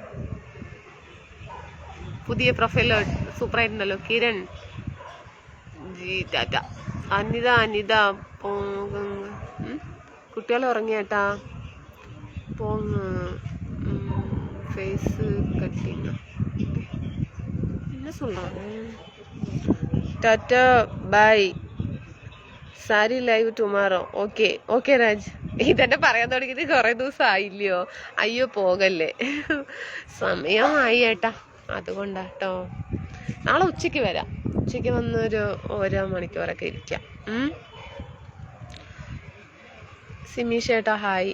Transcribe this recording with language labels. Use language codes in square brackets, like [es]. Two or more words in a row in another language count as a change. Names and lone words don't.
[ml] പുതിയ പ്രൊഫൈൽ സൂപ്പറായിട്ടുണ്ടല്ലോ. കിരൺ ജി ടാറ്റ. അനിത കുട്ടികൾ ഉറങ്ങിയേട്ടാ. [en] face cutting [ta] என்ன சொல்றாங்க? [en] Tata bye. Sorry live tomorrow. ஓகே ராஜ். [ml] ഇതന്നെ പറയാൻ തുടങ്ങിയിട്ട് കുറെ ദിവസം ആയില്ലയോ? അയ്യോ പോകല്ലേ, സമയമായി ഏട്ടാ, അതുകൊണ്ടാട്ടോ. നാളെ ഉച്ചയ്ക്ക് വരാം, ഉച്ചയ്ക്ക് വന്നൊരു 1 മണിക്കൂറൊക്കെ ഇരിക്കാം. സിമീഷ് ഏട്ടാ ഹായ്.